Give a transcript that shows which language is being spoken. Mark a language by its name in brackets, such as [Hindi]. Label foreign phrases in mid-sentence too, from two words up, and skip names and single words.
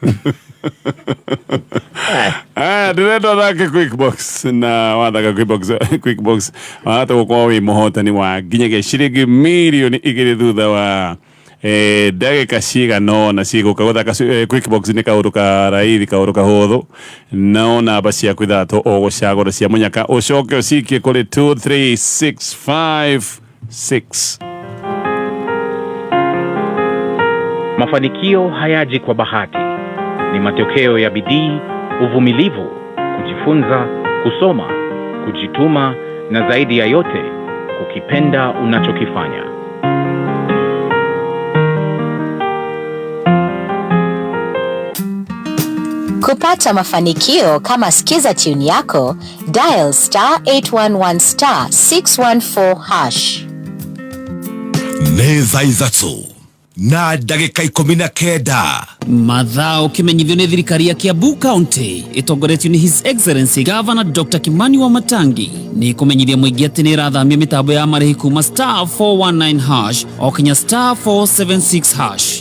[Kikuyu] Ndĩrenda thake Quickbox na wathaka Quickbox wahota gũkorwo wĩ mũhotani wa nginyagia ciringi mirioni 2 thutha wa ndagĩka cigana cigũka gũthaka Quickbox nĩ kaũndũ ka raithi kaũndũ kahũthũ no namba ciaku ithatũ ũgũcagũra cia mũnyaka ũcoke ũcikie kũrĩ 23656. [Swahili] Mafanikio hayaji kwa bahati, ni matokeo ya bidii, uvumilivu, kujifunza, kusoma, kujituma na zaidi ya yote kukipenda unachokifanya. Kupata mafanikio kama Skiza tune yako, dial *811 *614#. [Kikuyu] Neza izatu na ndagĩka 19 Mathaa ũkĩmenyithio nĩ thirikari ya Kiambu County ĩtongoretio nĩ [English] His Excellency Governor Dr. [Kikuyu] Kimani Wamatangi nĩ kũmenyithia mũingĩ atĩ nĩ ĩrathamia mĩtambo ya marĩhi kuma *419# o kinya *476#.